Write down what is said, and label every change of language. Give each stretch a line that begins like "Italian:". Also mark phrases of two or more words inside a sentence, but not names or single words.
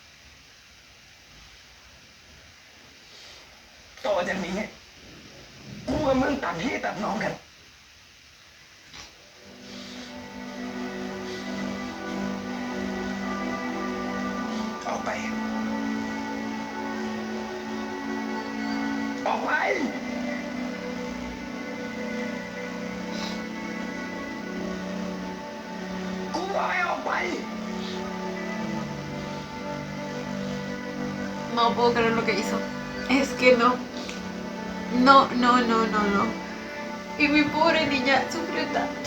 Thai: ต่อจากนี้กูกับมึงตัดพี่ตัดน้องกัน ออกไป ออกไป กูบอกให้ออกไป
Spanish: No puedo creer lo que hizo. Es que no. No, no, no, no, no. Y mi pobre niña sufrió tanto.